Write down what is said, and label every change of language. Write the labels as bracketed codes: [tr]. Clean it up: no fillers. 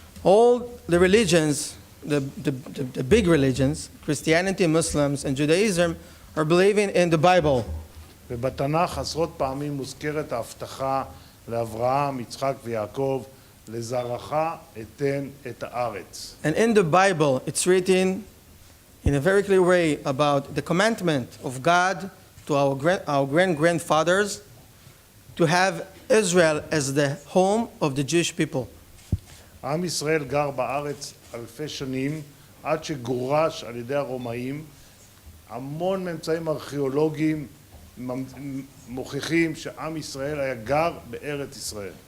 [en] All the religions, the big religions, Christianity, Muslims, and Judaism, are believing in the Bible. [he] ובתנ"ך עשרות פעמים מוזכרת ההבטחה לאברהם, יצחק ויעקב, לזרעך אתן את הארץ. [en] And in the Bible, it's written in a very clear way about the commandment of God to our grandfathers to have Israel as the home of the Jewish people. [he] עם ישראל גר בארץ אלפי שנים עד שגורש על ידי הרומאים. המון ממצאים ארכיאולוגיים מוכיחים שעם ישראל היה גר בארץ ישראל.